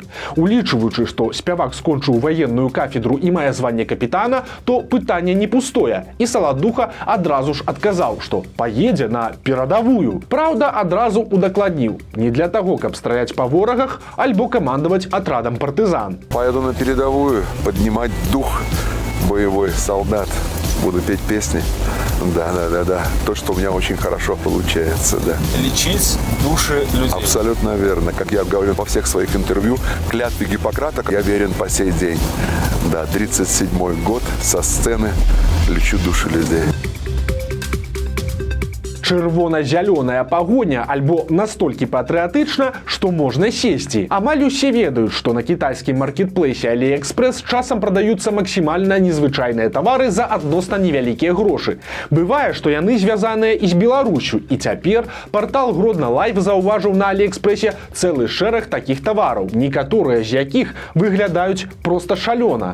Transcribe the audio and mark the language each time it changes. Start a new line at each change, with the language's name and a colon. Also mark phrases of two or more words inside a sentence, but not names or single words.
Belarusian: Улічваючы, што спявак скончыў ваенную кафедру і мае званне капітана, то пытанне не пустое. І Саладуха адразу ж адказаў, што паедзе на перадавую. Праўда, адразу удакладніў. Не для таго, каб страляць па ворагах, альбо камандаваць атрадам партызан.
Russian: Поеду на передовую, поднимать дух боевой солдат. Буду петь песни. Да. То, что у меня очень хорошо получается, да. Лечить души людей. Абсолютно верно. Как я говорю во всех своих интервью, клятве Гиппократа я верен по сей день. Да, 37-й год со сцены лечу души людей.
Belarusian: Чырвона-зялёная пагоня альбо настолькі патрыятычна, што можна сесці. Амаль усе ведаюць, што на кітайскім маркетплейсе AliExpress часам прадаюцца максімальна незвычайныя тавары за адносна невялікія грошы. Бывае, што яны звязаныя і з Беларусю, і цяпер партал Гродна Лайв заўважыў на AliExpress цэлы шэраг такіх тавараў, некаторыя з якіх выглядаюць проста шалёна.